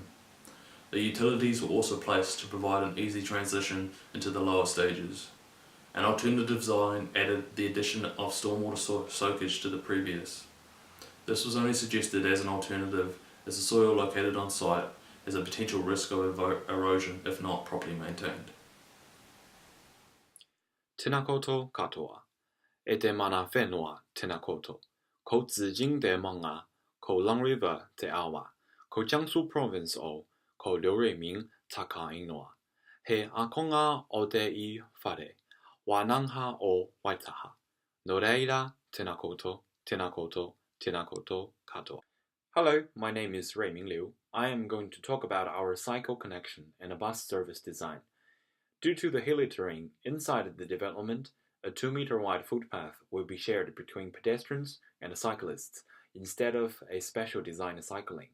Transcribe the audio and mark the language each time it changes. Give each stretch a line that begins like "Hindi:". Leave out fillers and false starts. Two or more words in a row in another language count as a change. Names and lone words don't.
English: The utilities were also placed to provide an easy transition into the lower stages. An alternative design added the addition of stormwater soakage to the previous. This was only suggested as an alternative as the soil located on site has a potential risk of erosion if not properly maintained.
Māori: Tēnā koutou katoa. E te mana whenua tēnā koutou. Ko Zijing te manga, ko Long River te awa, ko Jiangsu Province o, ko Liu taka ingoa. He akonga o te I whare, wānanga o Waitaha. No reira, tēnā koutou, tēnā koutou, tēnā koutou katoa.
English: Hello, my name is Ruiming Liu. I am going to talk about our cycle connection and a bus service design. Due to the hilly terrain inside the development, a 2-meter wide footpath will be shared between pedestrians and cyclists instead of a special design cycling.